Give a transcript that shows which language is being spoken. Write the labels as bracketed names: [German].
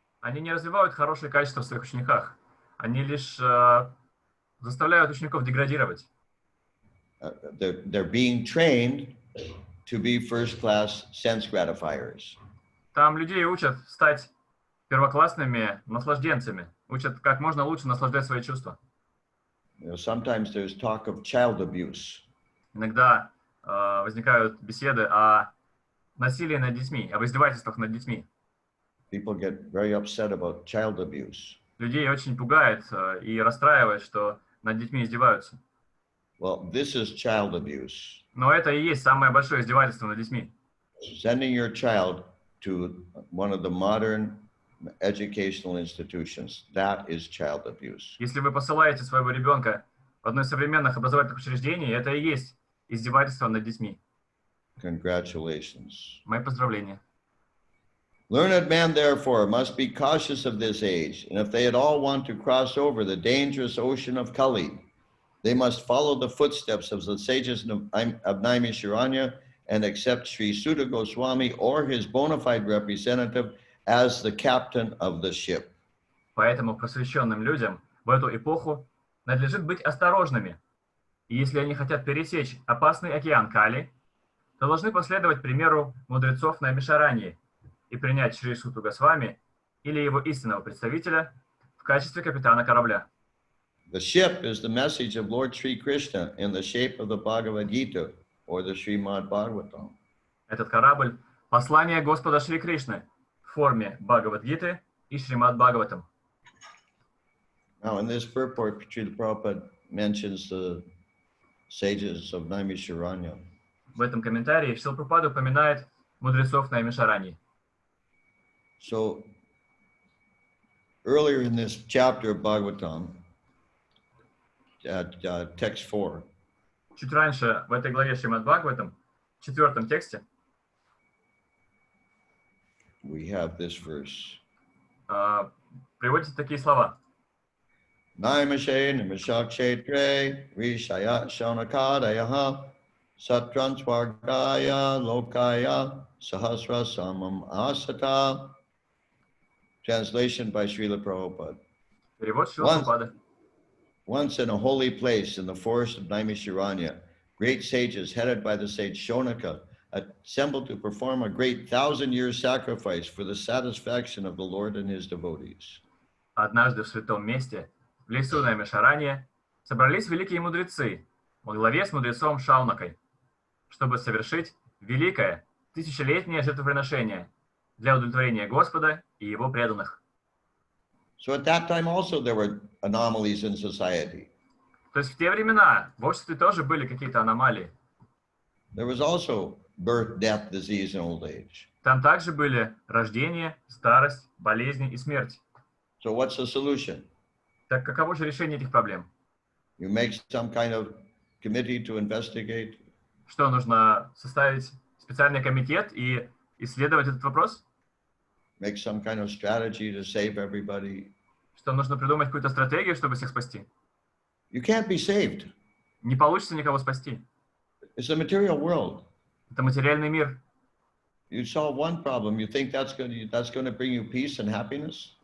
[Russian] Они не развивают хорошие качества в своих учениках. Они лишь заставляют учеников деградировать. [English] They're being trained to be first-class sense gratifiers. [Russian] Там людей учат стать первоклассными наслажденцами. Учат, как можно лучше наслаждать свои чувства. [English] You know, sometimes there's talk of child abuse. [Russian] Иногда возникают беседы о насилии над детьми, об издевательствах над детьми. [English] People get very upset about child abuse. [Russian] Людей очень пугает и расстраивает, что над детьми издеваются. [English] Well, this is child abuse. [Russian] Но это и есть самое большое издевательство над детьми. [English] Sending your child to one of the modern educational institutions, that is child abuse. [Russian] Если вы посылаете своего ребенка в одно из современных образовательных учреждений, это и есть издевательство над детьми. [English] Congratulations. [Russian] Мои поздравления. [English] Learned men, therefore, must be cautious of this age, and if they at all want to cross over the dangerous ocean of Kali, they must follow the footsteps of the sages of Naimisharanya and accept Sri Sutta Goswami or his bona fide representative as the captain of the ship. [Russian] Поэтому просвещенным людям в эту эпоху надлежит быть осторожными. И если они хотят пересечь опасный океан Кали, то должны последовать примеру мудрецов Наймишараньи и принять Шри Сутту Госвами или его истинного представителя в качестве капитана корабля. [English] The ship is the message of Lord Sri Krishna in the shape of the Bhagavad Gita or the Srimad Bhagavatam. [Russian] Этот корабль – послание Господа Шри Кришны в форме Бхагавад-гиты и Шримад Бхагаватам. [English] Now, in this purport, Srila Prabhupada mentions the sages of Naimisharanya. [Russian] В этом комментарии Шрила Прабхупада упоминает мудрецов Наймишараньи. [English] So, earlier in this chapter of Bhagavatam, text 4, [Russian] Чуть раньше в этой главе Шримад Бхагаватам, в 4 тексте, [English] we have this verse. [Russian] приводятся такие слова. [Sanskrit] Naimashe nimishakshetre rishaya shaunakadayaha satransvargaya lokaya sahasra samam asata. [English] Translation by Srila Prabhupada. [Russian] Перевод Шрила Прабхупады. [English] Once in a holy place in the forest of Naimisharanya, great sages headed by the sage Shonaka assembled to perform a great 1,000-year sacrifice for the satisfaction of the Lord and his devotees. [Russian] Однажды в святом месте, в лесу Наймишаранья, собрались великие мудрецы во главе с мудрецом Шаунакой, чтобы совершить великое тысячелетнее жертвоприношение для удовлетворения Господа и его преданных. [English] So at that time also there were anomalies in society. [Russian] То есть в те времена в обществе тоже были какие-то аномалии. [English] There was also birth, death, disease, and old age. [Russian] Там также были рождение, старость, болезни и смерть. [English] So what's the solution? [Russian] Так каково же решение этих проблем? [English] You make some kind of committee to investigate. [Russian] Что, нужно составить специальный комитет и исследовать этот вопрос? [English] Make some kind of strategy to save everybody. [Russian] Что, нужно придумать какую-то стратегию, чтобы всех спасти? [English] You can't be saved. [Russian] Не получится никого спасти. [English] It's a material world. [Russian] Это материальный мир. [English] You solve one problem, you think that's going to bring you peace and happiness?